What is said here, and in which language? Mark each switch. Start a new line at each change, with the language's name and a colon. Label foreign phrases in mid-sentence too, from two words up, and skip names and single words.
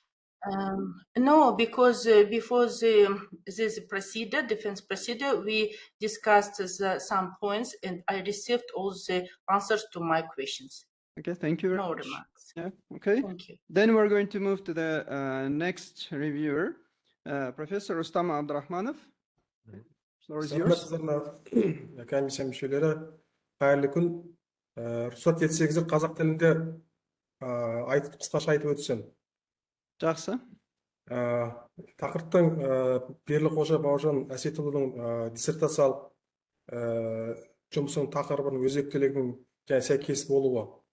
English: No, because before this procedure, defense procedure, we discussed some points and I received all the answers to my questions. Okay, thank you very No much. remarks. Yeah, okay. Thank you. Then we're going to move to the next reviewer, Professor Rustam Abdurrahmanov. Floor is yours.
Kazakh: Саламатсыздар комиссия мүшелері, қайырлы күн. Рұқсат етсеңіздер, қазақ тілінде қысқаша айтып өтсем. Жақсы. Тақырыптың Берlikozha Bauyrzhan Assetұлының диссертациялық жұмысының тақырыбының өзектілігінің және сәйкес болуы.